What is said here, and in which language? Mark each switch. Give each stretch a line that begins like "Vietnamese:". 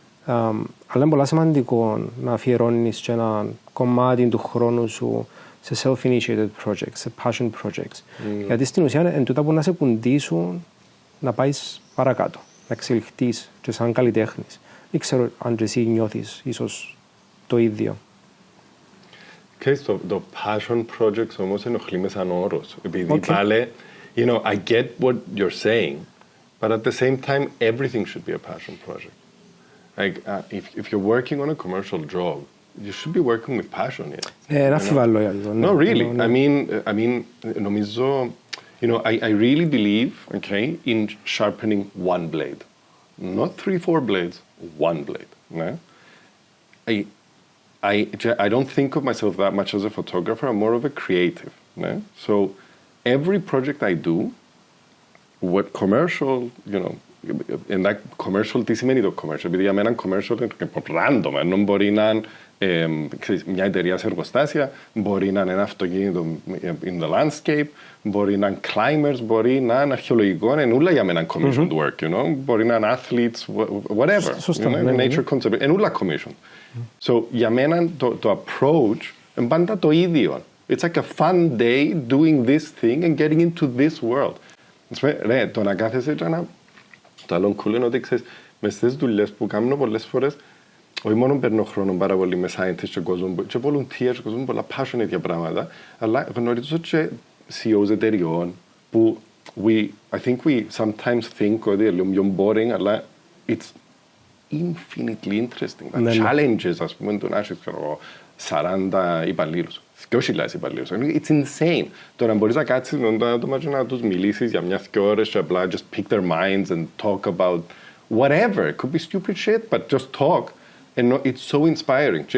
Greek: Αλλά είναι πολύ σημαντικό να αφιερώνεις και ένα κομμάτι του χρόνου σου σε self-initiated projects, σε passion projects. Γιατί στην ουσία είναι τούτα που να σε κουντήσουν να πάεις παρακάτω, να εξελιχθείς και σαν καλλιτέχνης. Δεν ξέρω αν και εσύ νιώθεις ίσως το ίδιο. Okay, το passion projects όμως ενοχλεί με σαν όρος. Επειδή πάλι,
English: you know, I get what you're saying, but at the same time, everything should be a passion project. Like, if you're working on a commercial job, you should be working with passion.
Greek: Ένα αμφιβάλλω για αυτό.
English: No, really. I mean,
Greek: νομίζω,
English: you know, I really believe, okay, in sharpening one blade. Not 3-4 blades, one blade. Yeah? I don't think of myself that much as a photographer. I'm more of a creative. Yeah? So every project I do, what commercial, you know, and that commercial,
Greek: τι σημαίνει το commercial? Επειδή για μένα commercial είναι random. Ενώ μπορεί να είναι μια εταιρεία σε εργοστάσια, μπορεί να είναι ένα αυτοκίνητο
English: in the landscape,
Greek: μπορεί να είναι climbers, μπορεί να είναι αρχαιολογικό, είναι όλα για μένα commissioned work,
English: you know?
Greek: Μπορεί να είναι athletes, whatever. Σωστά,
English: you know?
Greek: Nature conservation, είναι όλα commissioned. So για μένα το approach είναι πάντα το ίδιο.
English: It's like a fun day doing this thing and getting into this world.
Greek: Ρε, το να κάθεσαι και να... Το άλλο cool είναι ότι ξέρεις, μες στις δουλειές που κάνω πολλές φορές, όχι μόνο παίρνω χρόνο πάρα πολύ με scientists και κόσμο, και volunteers και κόσμο, πολλά passionate για πράγματα, αλλά γνωρίζω και CEOs εταιριών που
English: I think we sometimes think
Greek: ότι είναι λίγο boring, αλλά
English: it's infinitely interesting.
Greek: Τα challenges, ας πούμε, του να έχεις 40 υπαλλήλους, 2.000 υπαλλήλους.
English: It's insane.
Greek: Τώρα μπορείς να κάτσεις με το άτομα και να τους μιλήσεις για 1-2 ώρες και απλά
English: just pick their minds and talk about whatever. It could be stupid shit, but just talk. And it's so inspiring.